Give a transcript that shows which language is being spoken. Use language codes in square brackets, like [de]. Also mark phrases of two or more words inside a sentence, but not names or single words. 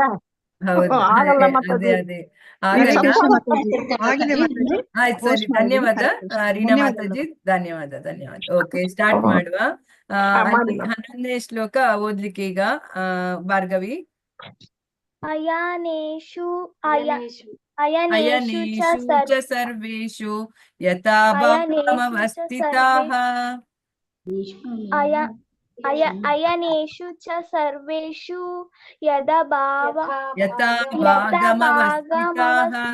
[kn] ಆಗಲ್ಲ ಮಾತಾಜಿ. ಆಯ್ತು ಸರಿ, ಧನ್ಯವಾದ ರೀನಾ ಮಾತಾಜಿ, ಧನ್ಯವಾದ ಧನ್ಯವಾದ. ಓಕೆ, ಸ್ಟಾರ್ಟ್ ಮಾಡುವ. 11ನೇ ಶ್ಲೋಕ ಓದ್ಲಿಕ್ಕೆ ಈಗ ಭಾರ್ಗವಿ. [sa] ಅಯನೇಷು ಚ ಸರ್ವೇಷು ಯಥಾ ಭಾವಮವಸ್ಥಿತಾಃ. ಅಯನೇಷು ಚ ಸರ್ವೇಷು ಯಥಾ ಭಾವಮವಸ್ಥಿತಾಃ